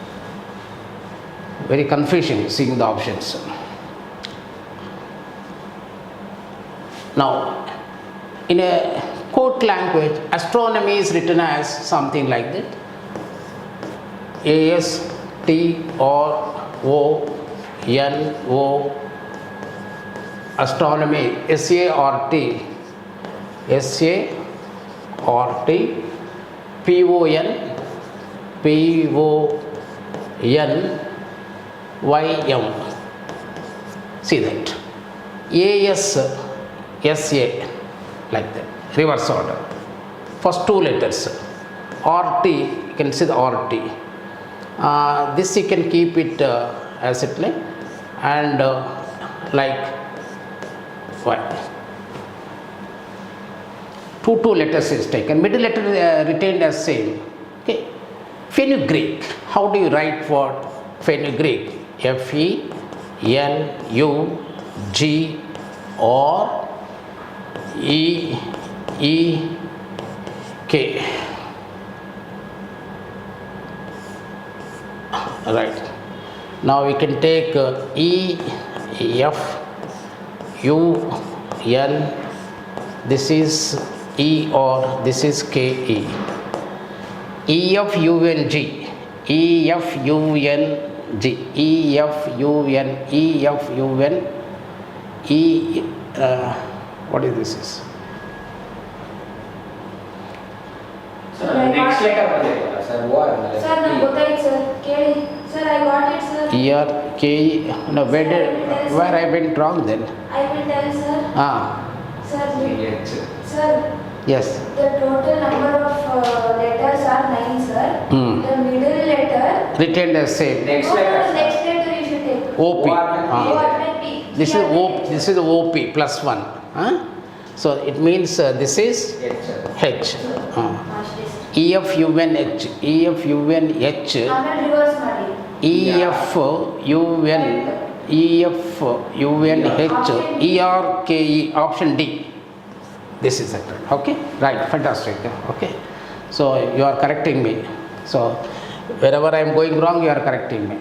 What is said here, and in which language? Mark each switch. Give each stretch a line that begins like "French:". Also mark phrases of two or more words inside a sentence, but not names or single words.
English: Very confusing seeing the options. Now, in a code language, astronomy is written as something like that. A-S-T-R-O-N-O, astronomy, S-A-R-T, S-A-R-T, P-O-N, P-O-N-Y-M. See that. A-S-S-A, like that. Reverse order. First 2 letters. RT, you can see the RT. This you can keep it as it like, and like what? 2 letters is taken. Middle letter retained as same. Okay. Fenugreek. How do you write for fenugreek? F-E-N-U-G-R-E-E-K. Right. Now we can take E-F-U-N. This is E or this is K-E. E-F-U-N-G. E-F-U-N-G. E-F-U-N. E-F-U-N. E, what is this? Sir, next letter ಬರಬೇಕು sir. O
Kannada: Sir, ನಾನು ಗೊತ್ತಾಯ್ತು sir. ಕೇಳಿ.
English: Sir, I got it sir. Here, K, no, where I went wrong then? I will tell sir. Sir, H. sir, Yes. the total number of letters are 9 sir. The middle letter. Retained as same. Next No, letter. no, next letter you should take. OP. O and P. This is OP. This is OP plus 1. So it means this is H. H. EF UN H. EF UN H.
Kannada: ಆಮೇಲೆ ರಿವರ್ಸ್ ಮಾಡಿ.
English: EF UN EF UN H ERKE option D. This is it. Okay, right, fantastic. Okay, so you are correcting me. So wherever I am going wrong, you are correcting me.